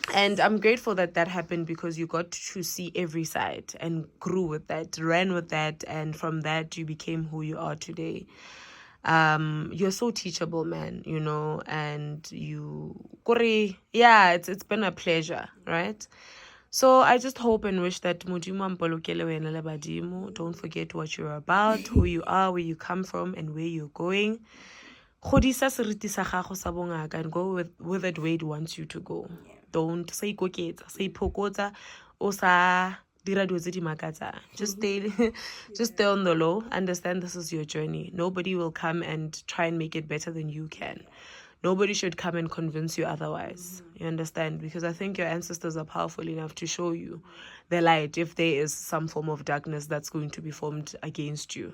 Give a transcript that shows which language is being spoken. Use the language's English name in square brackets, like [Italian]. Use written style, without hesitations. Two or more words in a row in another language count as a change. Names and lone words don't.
[English] And I'm grateful that happened because you got to see every side and grew with that, ran with that, and from that you became who you are today. You're so teachable, man, and it's been a pleasure, right? So I just hope and wish that [Tswana] Modimo ampolokele wena le badimo. [English] Don't forget what you're about, who you are, where you come from, and where you're going. [Tswana] Godisa seriti sa gago sa bongaka [English] and go with it where it wants you to go. Don't say [Tswana] ikoketsa, say ipokotsa, o sa dira dilo tse di makatsang. [English] Just stay on the low. Understand this is your journey. Nobody will come and try and make it better than you can. Nobody should come and convince you otherwise. You understand? Because I think your ancestors are powerful enough to show you the light if there is some form of darkness that's going to be formed against you.